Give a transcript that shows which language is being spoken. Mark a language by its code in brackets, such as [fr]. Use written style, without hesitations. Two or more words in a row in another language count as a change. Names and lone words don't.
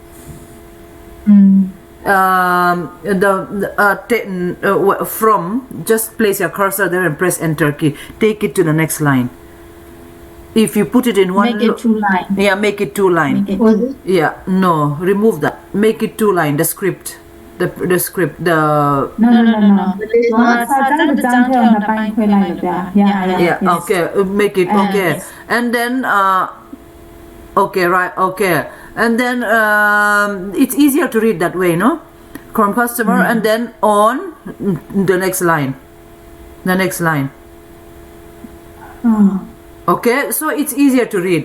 [en] From, just place your cursor there and press enter key. Take it to the next line. If you put it in one, Make it 2 line. yeah, make it 2 line. Make it Was 2. it? Yeah, no, remove that. Make it 2 line. The script, the script, the No. [my] စာကြောင်းတစ်ကြောင်းထဲကိုနှစ်ပိုင်းခွဲလိုက်လို့ဗျာ [en] yeah. Yes. Okay, make it okay, yes. and then okay, right, okay, and then it's easier to read that way, no? From customer, and then on the next line, the next line. Okay, so it's easier to read.